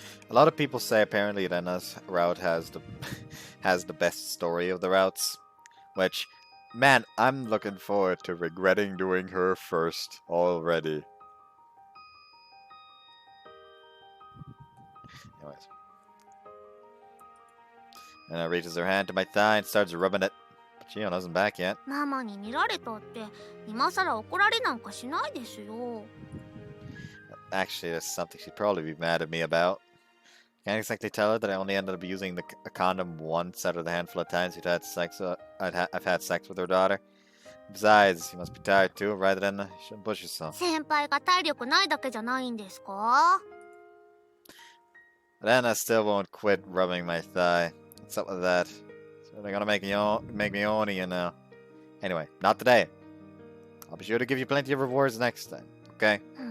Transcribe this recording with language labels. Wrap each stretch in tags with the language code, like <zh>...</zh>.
<en>A lot of people say apparently Renna's route has the best story of the routes, which, man, I'm looking forward to regretting doing her first already. Anyways. Renna reaches her hand to my thigh and starts rubbing it. But Shion isn't back yet.</en> <ja>ママに見られたって今さら怒られなんかしないですよ。</ja> <en>Actually, that's something she'd probably be mad at me about. Can't exactly tell her that I only ended up using a condom once out of the handful of times I've had sex with her daughter. Besides, you must be tired too, right, Renna? You shouldn't push yourself.</en> <ja>先輩が体力ないだけじゃないんですか？</ja> <en>Renna still won't quit rubbing my thigh. What's up with that? So they're gonna make me horny, you know. Anyway, not today. I'll be sure to give you plenty of rewards next time, okay?</en>